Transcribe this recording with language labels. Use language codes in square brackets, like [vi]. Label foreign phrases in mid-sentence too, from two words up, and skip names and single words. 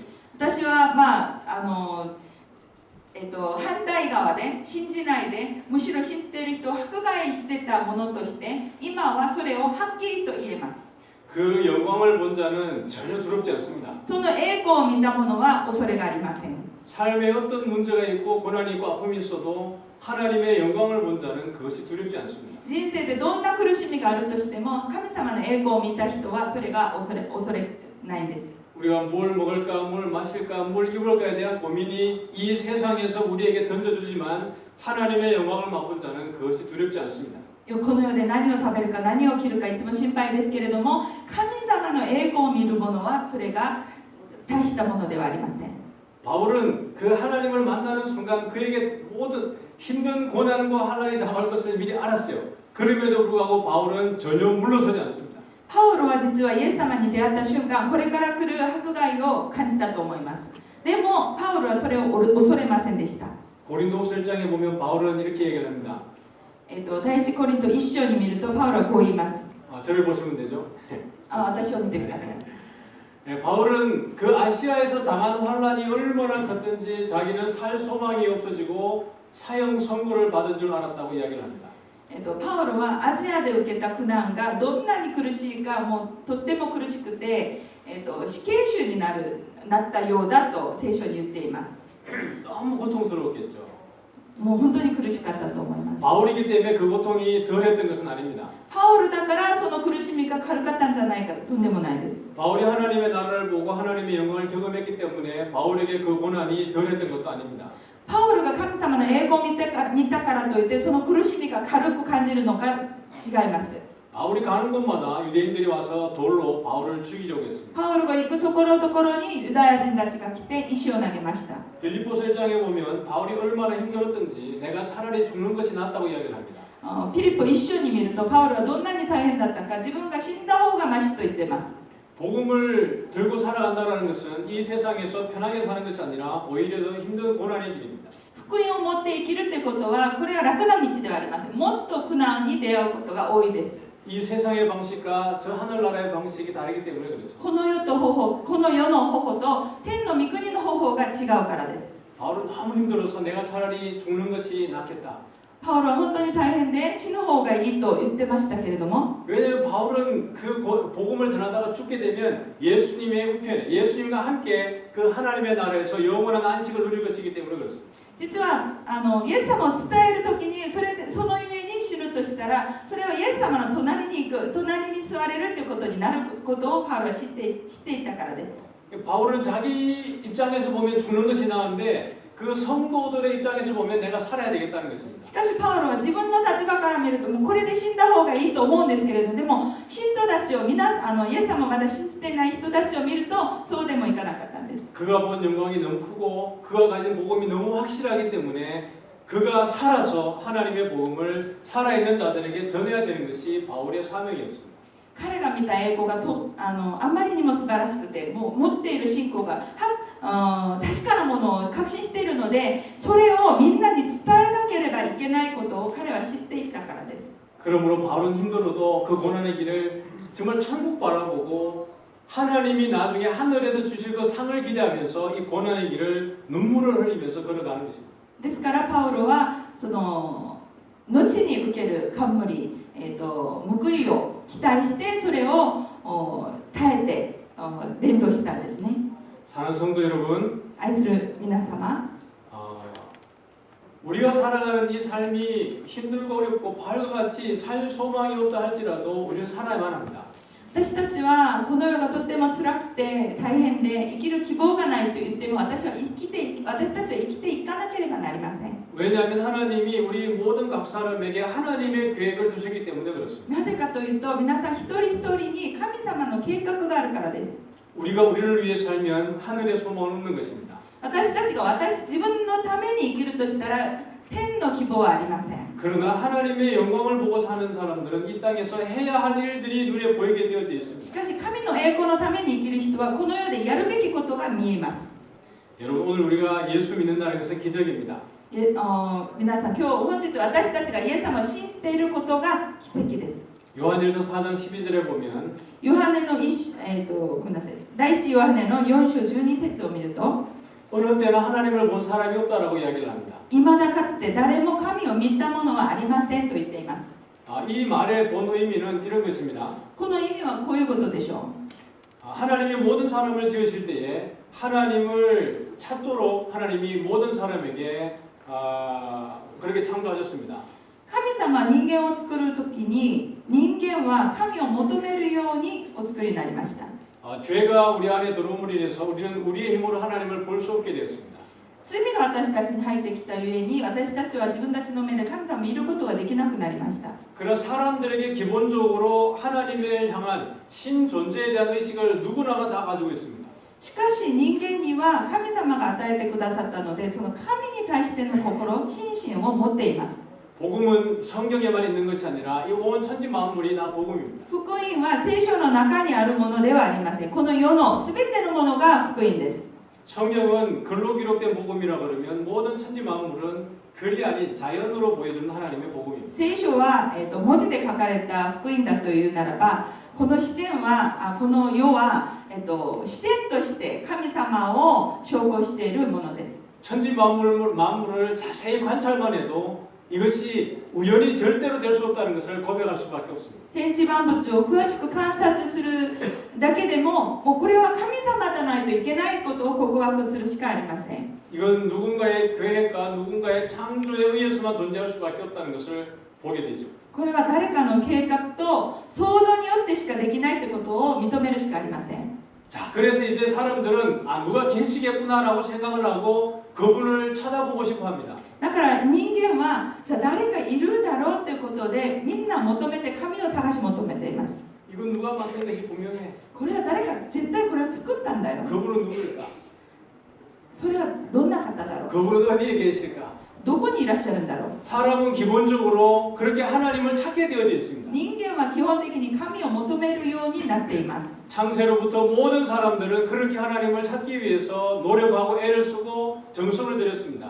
[ja] 私は反対側で信じないでむしろ信じている人を迫害してたものとして今はそれをはっきりと言えます。 [ko] 그 영광을 본 자는 전혀 두렵지 않습니다. [ja] その栄光を見た者は恐れがありません。 [ko] 삶에 어떤 문제가 있고 고난이 있고 아픔이 있어도 하나님의 영광을 본 자는 그것이 두렵지 않습니다. [ja] 人生でどんな苦しみがあるとしても神様の栄光を見た人はそれが恐れないんです。 [ko] 우리가 뭘 먹을까, 뭘 마실까, 뭘 입을까에 대한 고민이 이 세상에서 우리에게 던져주지만 하나님의 영광을 맛본 자는 그것이 두렵지 않습니다. [ja] この世で何を食べるか何を着るかいつも心配ですけれども、神様の栄光を見る者はそれが大したものではありません。 [ko] 바울은 그 하나님을 만나는 순간 그에게 모든 힘든 고난과 환난이 당할 것을 미리 알았어요. 그럼에도 불구하고 바울은 전혀 물러서지 않습니다. [ja] パウロは実はイエス様に出会った瞬間、これから来る迫害を感じたと思います。でもパウロはそれを恐れませんでした。 [ko] 고린도후서 1장에 보면 바울은 이렇게 얘기를 합니다. [ja] 第一コリント1章に見るとパウロはこう言います。 [ko] 저를 보시면 되죠. [ja] 私を見てください。 [ko] 바울은 그 아시아에서 당한 환란이 얼마나 컸든지 자기는 살 소망이 없어지고 사형 선고를 받은 줄 알았다고 이야기를 합니다. [ja] パウロはアジアで受けた苦難がどんなに苦しいか、もうとっても苦しくて、死刑囚になったようだと聖書に言っています。 [ko] 너무 고통스러웠겠죠. [ja] もう本当に苦しかったと思います。 [ko] 바울이기 때문에 그 고통이 덜했던 것은 아닙니다. [ja] パウロだからその苦しみが軽かったんじゃないか、とんでもないです。 [ko] 바울이 하나님의 나라를 보고 하나님의 영광을 경험했기 때문에 바울에게 그 고난이 덜했던 것도 아닙니다. [ja] パウロが神様の栄光を見たからといってその苦しみが軽く感じるのか違います。 [ko] 바울이 가는 곳마다 유대인들이 와서 돌로 바울을 죽이려고 했습니다. [ja] パウロが行くところどころにユダヤ人たちが来て石を投げました。 [ko] 빌립보서 1장에 보면 바울이 얼마나 힘들었던지 내가 차라리 죽는 것이 낫다고 이야기를 합니다. [ja] ピリポ一章に見るとパウロはどんなに大変だったか、自分が死んだ方がマシと言っています。 [ko] 복음을 들고 살아간다는 것은 이 세상에서 편하게 사는 것이 아니라 오히려 더 힘든 고난의 길입니다. [ja] 福音を持って生きるってことはこれは楽な道ではありません。もっと苦難に出会うことが多いです。 [ko] 이 세상의 방식과 저 하늘나라의 방식이 다르기 때문에 그렇죠. [ja] この世の方法と天の御国の方法が違うからです。 [ko] 바울은 너무 힘들어서 내가 차라리 죽는 것이 낫겠다. [ja] パウロは本当に大変で死ぬ方がいいと言ってましたけれども、 [ko] 왜냐하면 바울은 그 복음을 전하다가 죽게 되면 예수님의 우편에 예수님과 함께 그 하나님의 나라에서 영원한 안식을 누릴 것이기 때문에 그렇습니다. [ja] 実はイエス様を伝えるときにそのゆえに死ぬとしたら、それはイエス様の隣に行く、隣に座れるということになることをパウロは知っていたからです。 [ko] 바울은 자기 입장에서 보면 죽는 것이 나은데 그 성도들의 입장에서 보면 내가 살아야 되겠다는 것입니다. [ja] しかしパウロは自分の立場から見るともうこれで死んだ方がいいと思うんですけれども、でも信徒たちをイエス様をまだ信じていない人たちを見るとそうでもいかなかったんです。 [ko] 그가 본 영광이 너무 크고 그가 가진 복음이 너무 확실하기 때문에 그가 살아서 하나님의 복음을 살아있는 자들에게 전해야 되는 것이 바울의 사명이었습니다. [ja] 彼が見た栄光があまりにも素晴らしくて、もう持っている信仰が確かなものを確信しているので、それをみんなに伝えなければいけないことを彼は知っていたからです。 [ko] 그러므로 바울은 힘들어도 그 고난의 길을 정말 천국 바라보고 하나님이 나중에 하늘에서 주실 그 상을 기대하면서 이 고난의 길을 눈물을 흘리면서 걸어가는 것입니다. [ja] ですからパウロはその後に受ける冠、報いを期待してそれを耐えて伝道したんですね。 [ko] 사랑하는 성도 여러분, [ja] 愛する皆様、 [ko] 우리가 살아가는 이 삶이 힘들고 어렵고 바울과 같이 살 소망이 없다 할지라도 우리는 살아야만 합니다. [ja] 私たちはこの世がとても辛くて大変で生きる希望がないと言っても私たちは生きていかなければなりません。 [ko] 왜냐하면 하나님이 우리 모든 각 사람에게 하나님의 계획을 두셨기 때문에 그렇습니다. [ja] なぜかというと皆さん一人一人に神様の計画があるからです。 [ko] 우리가 우리를 위해 살면 하늘의 소망은 없는 것입니다. [ja] 私たちが自分のために生きるとしたら天の希望はありません。 [ko] 그러나 하나님의 영광을 보고 사는 사람들은 이 땅에서 해야 할 일들이 눈에 보이게 되어져 [ja] し [ko] 있습니다. [ja] かし神の栄光のために生きる人はこの世でやるべきことが見えます。 [ko] 여러분 오늘 우리가 예수 믿는다는 것은 기적입니다. [ja] 皆さん本日私たちがイエス様を信じていることが奇跡です。 [ko] 요한일서 4장 12절에 보면 [ja] ヨハネのごめんなさい、第一ヨハネの4章12節を見ると [ko] 어느 때나 하나님을 본 사람이 없다라고 이야기를 합니다. [ja] いまだかつて誰も神を見たものはありませんと言っています。 [ko] 이 말의 본 의미는 이런 것입니다. [ja] この意味はこういうことでしょ [ko] 하나님이 모든 사람을 지으실 때에 하나님을 찾도록 하나님이 모든 사람에게 그렇게 창조하셨습니다. [ja] う。神様は人間を作るときに人間は神を求めるようにお作りになりました。 [ko] 죄가 우리 안에 들어옴으로 인해서 우리는 우리의 힘으로 하나님을 볼 수 없게 되었습니다. [ja] 罪が私たちに入ってきたゆえに私たちは自分たちの目で神様を見ることができなくなりました。 [ko] 그러나 사람들에게 기본적으로 하나님을 향한 신존재에 대한 의식을 누구나가 다 가지고 있습니다. [ja] しかし人間には神様が与えてくださったのでその神に対しての心、心身を持っています。 [ko] 복음은 성경에만 있는 것이 아니라 이 온 천지 만물이 다 복음입니다. [ja] 福音は聖書の中にあるものではありません。この世のすべてのものが福音です。 [ko] 성경은 글로 기록된 복음이라 그러면 모든 천지 만물은 글이 아닌 자연으로 보여주는 하나님의 복음입니다. [ja] 聖書は、文字で書かれた福音だというならばこの自然はこの世は、自然として神様を証拠しているものです。 [ko] 천지 만물을 자세히 관찰만 해도 이것이 우연히 절대로 될 수 없다는 것을 고백할 수밖에 없습니다. [ja] 天地万物を詳しく観察するだけでも、もうこれは神様じゃないといけないことを告白するしかありません。 [ko] 이건 누군가의 계획과 누군가의 창조에 의해서만 존재할 수밖에 없다는 것을 보게 되죠. [ja] これは誰かの計画と想像によってしかできないということを認めるしかありません。 [ko] 자, 그래서 이제 사람들은 누가 계시겠구나라고 생각을 하고 그분을 찾아보고 싶어 합니다. [ja] だから人間はじゃあ誰かいるだろうということでみんな求めて神を探し求めています。 [ko] 이건 누가 만든 것이 분명해. [ja] これは誰か絶対これを作ったんだよ。 [ko] 그분은 누구일까? [ja] それはどんな方だろう。 [ko] 그분은 어디에 계실까? [ja] どこにいらっしゃるんだろう。 [ko] 사람은 기본적으로 그렇게 하나님을 찾게 되어져 있습니다. [ja] 人間は基本的に神を求めるようになっています。 [ko] 창세로부터 모든 사람들은 그렇게 하나님을 찾기 위해서 노력하고 애를 쓰고 정성을 들였습니다.